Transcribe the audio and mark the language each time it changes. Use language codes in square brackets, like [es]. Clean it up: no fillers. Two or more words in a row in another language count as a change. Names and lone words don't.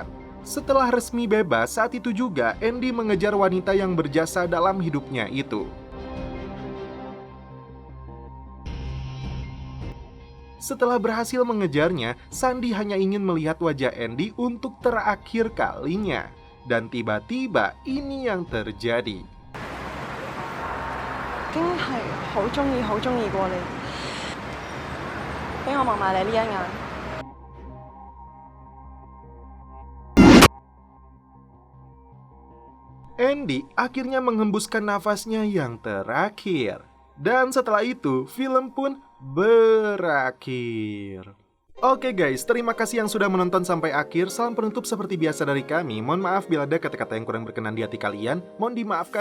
[id] Setelah resmi bebas, saat itu juga Andy mengejar wanita yang berjasa dalam hidupnya itu. Setelah berhasil mengejarnya, Sandy hanya ingin melihat wajah Andy untuk terakhir kalinya. Dan tiba-tiba ini yang terjadi. [yue] 已經係好鍾意過你，俾我望埋你呢一眼。 [id] Andy akhirnya menghembuskan nafasnya yang terakhir. Dan setelah itu, film pun berakhir. Oke guys, terima kasih yang sudah menonton sampai akhir. Salam penutup seperti biasa dari kami. Mohon maaf bila ada kata-kata yang kurang berkenan di hati kalian.